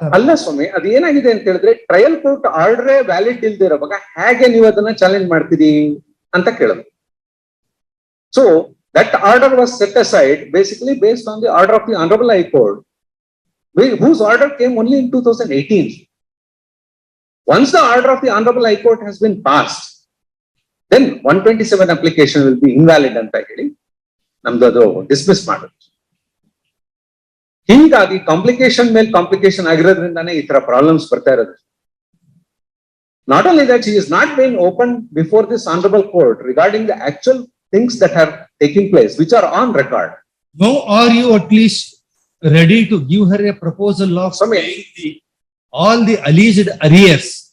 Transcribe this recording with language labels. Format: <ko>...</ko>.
<kn>ಅಲ್ಲ ಸ್ವಾಮಿ, ಅದು ಏನಾಗಿದೆ ಅಂತ ಹೇಳಿದ್ರೆ ಟ್ರಯಲ್ ಕೋರ್ಟ್ ಆರ್ಡರ್ ವ್ಯಾಲಿಡ್ ಇಲ್ದೇ ಇರೋವಾಗ ಹೇಗೆ ನೀವು ಅದನ್ನ ಚಾಲೆಂಜ್ ಮಾಡ್ತೀರಿ ಅಂತ ಕೇಳೋದು.</kn> <en>So that order was set aside basically based on the order of the honourable high court, whose order came only in 2018. Once the order of the honorable high court has been passed, then 127 application will be invalid</en> <kn>ಅಂತ ಹೇಳಿ ನಮ್ದು ಅದು dismiss ಮಾಡೋದು. ಹೀಗಾಗಿ complication ಮೇಲೆ complication ಆಗಿರೋದ್ರಿಂದಾನೇ ಈ ತರ problems ಬರ್ತಾ ಇರೋದು.</kn> <en>Not only that, she is not being open before this honorable court regarding the actual things that are taking place, which are on record. Now, are you at least ready to give her a proposal of</en> <kn>Swami.</kn> <en>paying all the alleged arrears</en>